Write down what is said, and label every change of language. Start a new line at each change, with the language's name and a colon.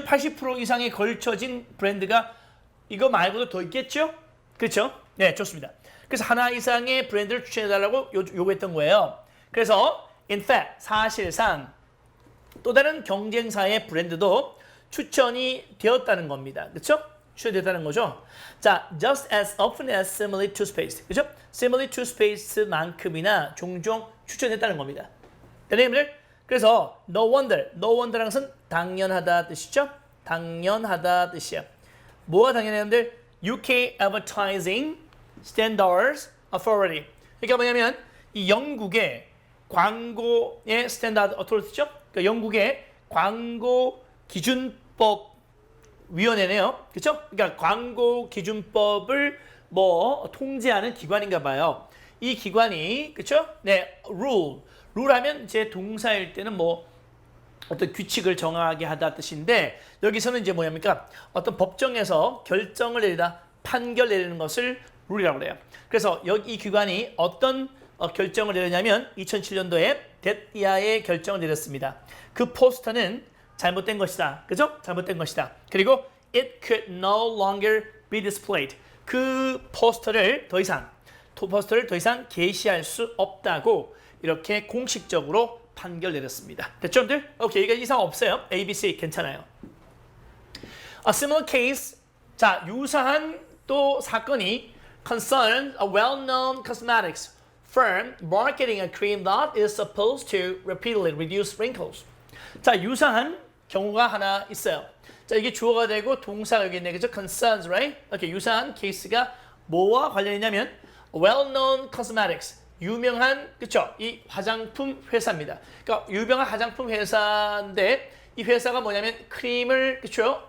Korean: 80% 이상에 걸쳐진 브랜드가 이거 말고도 더 있겠죠? 그렇죠? 네, 좋습니다. 그래서 하나 이상의 브랜드를 추천해달라고 요구했던 거예요. 그래서
English: in fact,
Korean: 사실상 또 다른 경쟁사의 브랜드도 추천이 되었다는 겁니다. 그렇죠? 추천되었다는 거죠.
English: 자, just as often as similar toothpaste.
Korean: 그렇죠? similar toothpaste만큼이나 종종 추천했다는 겁니다. 여러분들, 그래서 no wonder란 것은 당연하다 뜻이죠. 당연하다 뜻이야. 뭐가 당연해요?
English: UK Advertising Standards Authority.
Korean: 그러니까 뭐냐면 이 영국의 광고의 스탠다드 어토리티죠. 그러니까 영국의 광고 기준법 위원회네요. 그렇죠? 그러니까 광고 기준법을 뭐 통제하는 기관인가 봐요. 이 기관이 그렇죠? 네, rule 하면 이제 동사일 때는 뭐 어떤 규칙을 정하게 하다 뜻인데 여기서는 이제 뭐냐니까 어떤 법정에서 결정을 내리다 판결 내리는 것을 룰이라고 그래요. 그래서 여기 이 기관이 어떤 결정을 내렸냐면 2007년도에 데티아의 결정을 내렸습니다. 그 포스터는 잘못된 것이다. 그죠? 잘못된 것이다. 그리고
English: it could no longer be displayed.
Korean: 그 포스터를 더 이상 게시할 수 없다고 이렇게 공식적으로 판결 내렸습니다. 됐죠, 여러분들? 오케이, 이거 이상 없어요. A, B, C 괜찮아요.
English: A similar case,
Korean: 자 유사한 또 사건이
English: concerns a well-known cosmetics firm marketing a cream that is supposed to repeatedly reduce wrinkles.
Korean: 자, 유사한 경우가 하나 있어요. 자, 이게 주어가 되고 동사가 여기 있네, 그죠?
English: concerns, right?
Korean: 오케이, 유사한 케이스가 뭐와 관련이냐면
English: well-known cosmetics.
Korean: 유명한 그쵸? 이 화장품 회사입니다. 그러니까 유명한 화장품 회사인데 이 회사가 뭐냐면 크림을 그쵸?